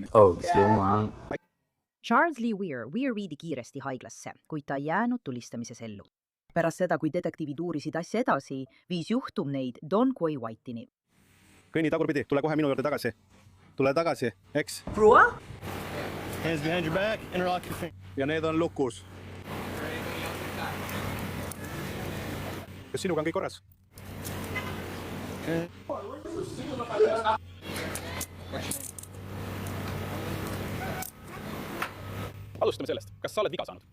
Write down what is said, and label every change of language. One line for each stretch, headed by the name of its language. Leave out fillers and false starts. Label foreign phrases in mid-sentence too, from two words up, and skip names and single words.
Estonian: Jumal. Charles Lee Weir viidi kiiresti haiglasse, kuid ta ei jäänud tulistamises ellu. Pärast seda, kui detektiivid uurisid asja edasi, viis juhtum neid Don Quay Whiteyni. Kõnni tagurpidi, tule kohe minu juurde tagasi. Tule tagasi, eks? Prua?
English: Hands behind your back, interlock your finger.
Estonian: Ja need on lukus. Kas sinuga on kõik korras? Alustame sellest. Kas sa oled viga saanud?